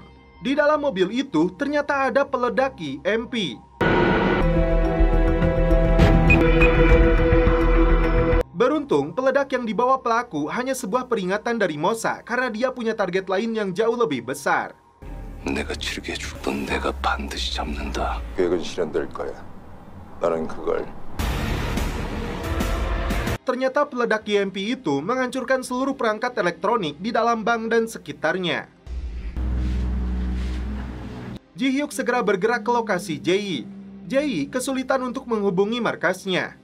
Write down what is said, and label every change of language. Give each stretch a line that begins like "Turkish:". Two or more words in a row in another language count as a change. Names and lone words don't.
Indonesian: Di dalam mobil itu ternyata ada peledak EMP. Beruntung, peledak yang dibawa pelaku hanya sebuah peringatan dari Mossad karena dia punya target lain yang jauh lebih besar.
Korean: 내가 치르게 해줄 넌 내가 반드시 잡는다. 계획은 실현될 거야. 나는 그걸
Indonesian: Ternyata peledak EMP itu menghancurkan seluruh perangkat elektronik di dalam bank dan sekitarnya. Ji-hyuk segera bergerak ke lokasi Jae. Jae kesulitan untuk menghubungi markasnya.